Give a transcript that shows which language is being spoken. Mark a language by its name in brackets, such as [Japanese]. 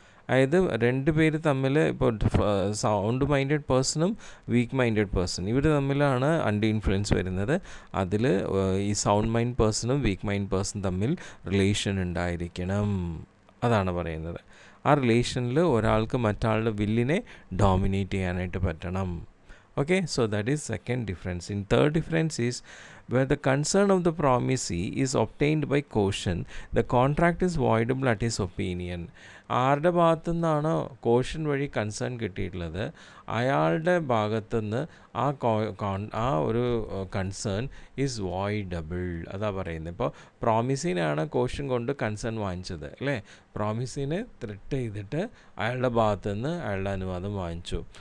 [Malayalam] അതായത് 2 പേര് തമ്മിൽ, ഇപ്പോൾ sound minded പേഴ്സണും week minded person, ഇവർ തമ്മിലാണ് അൺഡ്യൂ ഇൻഫ്ലുവൻസ് വരുന്നത്. അതിൽ ഈ sound mind പേഴ്സണും week mind person തമ്മിൽ റിലേഷൻ ഉണ്ടായിരിക്കണം, അതാണ് പറയുന്നത്. ആ റിലേഷനിൽ ഒരാൾക്ക് മറ്റാളുടെ വില്ലിനെ ഡോമിനേറ്റ് ചെയ്യാനായിട്ട് പറ്റണം. [English] Okay, so that is second difference. In third difference is where the concern of the promisee is obtained by coercion, the contract is voidable at his opinion. [Malayalam] ആരുടെ ഭാഗത്തുനിന്നാണോ കോഷൻ വഴി കൺസേൺ കിട്ടിയിട്ടുള്ളത് അയാളുടെ ഭാഗത്തുനിന്ന് ആ ഒരു [English] concern is voidable, [Malayalam] അതാ പറയുന്നത്. ഇപ്പോൾ പ്രോമിസിനാണ് കോഷൻ കൊണ്ട് കൺസേൺ വാങ്ങിച്ചത്, അല്ലേ? പ്രോമിസിനെ ത്രെറ്റ് ചെയ്തിട്ട് അയാളുടെ ഭാഗത്തുനിന്ന് അയാളുടെ അനുവാദം വാങ്ങിച്ചു.